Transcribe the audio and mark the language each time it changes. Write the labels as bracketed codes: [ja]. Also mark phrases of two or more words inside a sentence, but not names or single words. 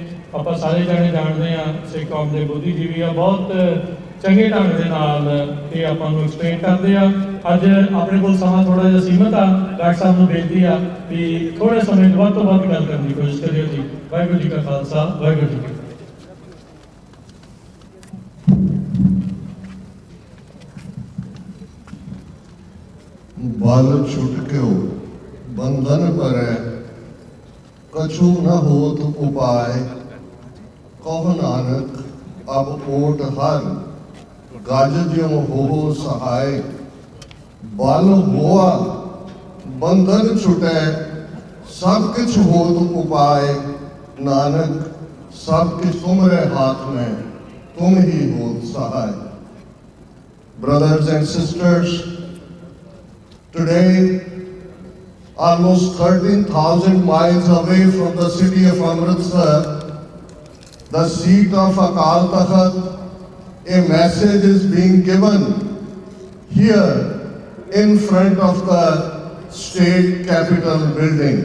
[pa] ਆਪਾਂ ਸਾਰੇ ਜਾਣੇ ਜਾਣਦੇ ਹਾਂ ਸਿੱਖ ਕੌਮ ਦੇ ਬੁੱਧੀਜੀਵੀ ਆ, ਬਹੁਤ ਚੰਗੇ ਢੰਗ ਦੇ ਨਾਲ ਇਹ ਆਪਾਂ ਨੂੰ ਐਕਸਪਲੇਨ ਕਰਦੇ ਆ। ਅੱਜ ਆਪਣੇ ਕੋਲ ਸਮਾਂ ਥੋੜਾ ਜਿਹਾ ਸੀਮਤ ਆ, ਡਾਕਟਰ ਸਾਹਿਬ ਨੂੰ ਬੇਨਤੀ ਆ ਵੀ ਥੋੜੇ ਸਮੇਂ ਵੱਧ ਤੋਂ ਵੱਧ ਗੱਲ ਕਰਨ ਦੀ ਕੋਸ਼ਿਸ਼ ਕਰਿਓ ਜੀ। ਵਾਹਿਗੁਰੂ ਜੀ ਕਾ ਖਾਲਸਾ, ਵਾਹਿਗੁਰੂ ਜੀ ਕੀ ਫਤਿਹ। ਬਲ ਛੁਟਕਿਓ ਬੰਧਨ ਪਰੈ, ਕਛੁ ਨ ਹੋਤ ਉਪਾਇ, ਕਹੁ ਨਾਨਕ ਅਬ ਓਟ ਹਰਿ, ਗਜ ਜਿਉ ਹੋ ਸਹਾਇ। ਬਲ ਹੋਆ ਬੰਧਨ ਛੁਟੈ, ਸਭ ਕਿਛ ਹੋਤ ਉਪਾਇ, ਨਾਨਕ ਸਭ ਕਿਛ ਤੁਮਰੇ ਹਾਥ ਮੇਂ, ਤੁਮ ਹੀ ਹੋਤ ਸਹਾਇ। [en] Brothers and sisters, today, almost 13,000 miles away from the city of Amritsar, the seat of Akal Takht, a message is being given here in front of the state capitol building.